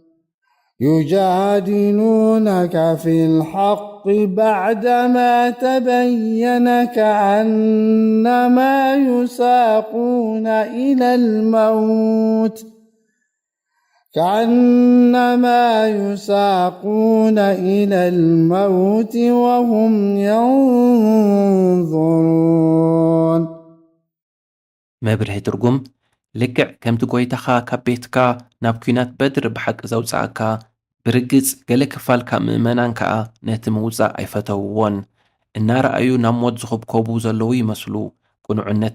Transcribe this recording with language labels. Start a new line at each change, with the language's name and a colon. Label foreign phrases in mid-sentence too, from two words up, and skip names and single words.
Arabic: يجادلونك في الحق بعدما تبين كأنما يساقون إلى الموت وهم ينظرون
Tigrinya: መብርሂ ትርጉም ልክዕ ከምቲ ጎይታኻ ካብ ቤትካ ናብ ኩናት በድር ብሓቂ ዘውፅኣካ ብርግጽ ገለ ክፋልካ ምእመናን ከዓ ነቲ ምውፃእ ኣይፈተውዎን። እናረኣዩ ናብ ሞት ዝኽብከቡ ዘለዉ ይመስሉ። ቁኑዕነት